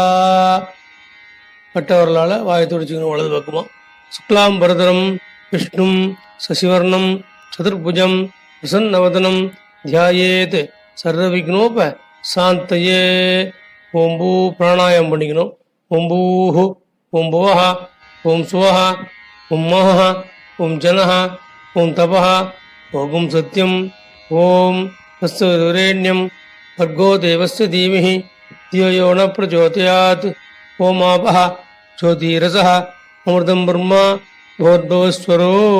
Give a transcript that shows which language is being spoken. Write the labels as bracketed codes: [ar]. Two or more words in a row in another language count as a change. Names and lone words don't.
[ta] கட்டவர்களால் வாயை துடிச்சுக்கணும் வலது பக்கமா. [sa] शुक्लाम् बरधरम् विष्णुम् शशिवर्णम् चतुर्भुजम् प्रसन्नवदनम् ध्यायेत् सर्वविघ्नोप शान्तये. [ta] ஓம்பூ பிராணாயாமம் பண்ணிக்கணும். [sa] ॐ भूः ॐ भुवः ॐ स्वः ॐ महः ॐ जनः ॐ तपः ॐ सत्यम् ॐ तत्सवितुर्वरेण्यं भर्गो देवस्य धीमहि धियो यो न प्रचोदयात् ॐ आपः ज्योतिरसः अमृतं ब्रह्म भवद्भवस्वरो